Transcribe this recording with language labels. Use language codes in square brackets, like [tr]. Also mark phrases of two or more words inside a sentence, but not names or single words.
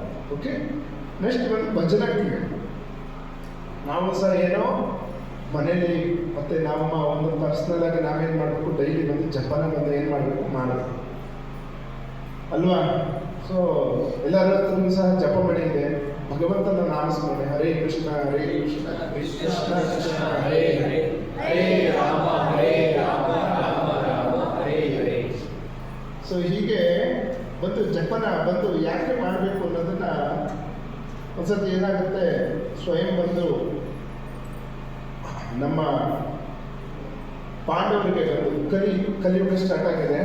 [en] okay, next [kn] ಬಂದು ಭಜನೆಗೆ ನಾವು ಸಹ ಏನೋ ಮನೇಲಿ ಮತ್ತೆ ನಮ್ಮ ಒಂದು ಪರ್ಸ್ನಲ್ ಆಗಿ ನಾವೇನು ಮಾಡಬೇಕು, ಡೈಲಿ ಬಂದು ಜಪನ ಬಂದು ಏನು ಮಾಡಬೇಕು, ಮಾಡಬೇಕು ಅಲ್ವಾ? ಸೊ ಎಲ್ಲರ ಹತ್ರ ಸಹ ಜಪ ಮಣಿ ಇದೆ, ಭಗವಂತನ ನಾಮಸ್ಮರಣೆ, [sa] ಹರೇ ಕೃಷ್ಣ ಹರೇ ಕೃಷ್ಣ ಕೃಷ್ಣ ಕೃಷ್ಣ ಹರೇ ಹರೇ, ಹರೇ ರಾಮ ರಾಮ ರಾಮ ಹರೇ ಹರೇ. [kn] ಸೊ ಹೀಗೆ ಬಂದು ಜಪನ ಬಂದು ಯಾಕೆ ಮಾಡಬೇಕು ಅನ್ನೋದನ್ನ ಒಂದ್ಸತಿ ಏನಾಗುತ್ತೆ, ಸ್ವಯಂ ಬಂದು ನಮ್ಮ ಪಾಂಡವರಿಗೆ ಬಂದು ಕಲಿಯುಗ ಸ್ಟಾರ್ಟ್ ಆಗಿದೆ.